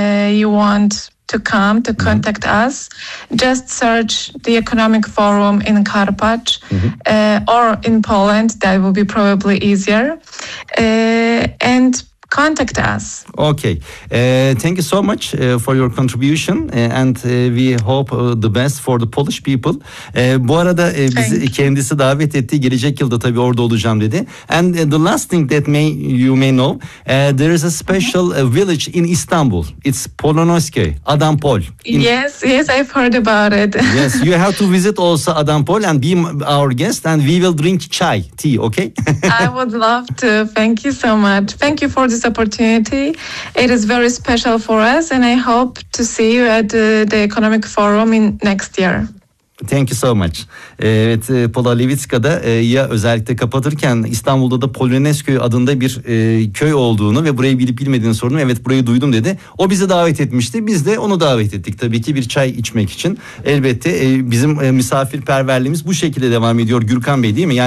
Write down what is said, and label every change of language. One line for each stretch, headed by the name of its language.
English: you want to come to contact us, just search the Economic Forum in Karpacz or in Poland. That will be probably easier. And contact us. Okay. Thank you so much for your contribution. And we hope the best for the Polish people.
Turkish: Bu arada bizi kendisi davet etti. Gelecek yılda tabii orada olacağım dedi.
English: And the last thing that you may know, there is a special village in Istanbul. It's Polonoskoy, Adampol. Yes, I've heard about it. Yes, you have to visit also Adampol and be our guest and we will drink chai, tea, okay? I would love to. Thank you so much. Thank you for this opportunity. It is very special for us and I hope to see you at the Economic Forum in next year. Thank you so much.
Turkish: Evet, Pola Levitska'da ya özellikle kapatırken İstanbul'da da Polonezköy adında bir köy olduğunu ve burayı bilip bilmediğini sordum. Evet, burayı duydum dedi. O bizi davet etmişti. Biz de onu davet ettik tabii ki bir çay içmek için. Elbette bizim misafirperverliğimiz bu şekilde devam ediyor Gürkan Bey, değil mi?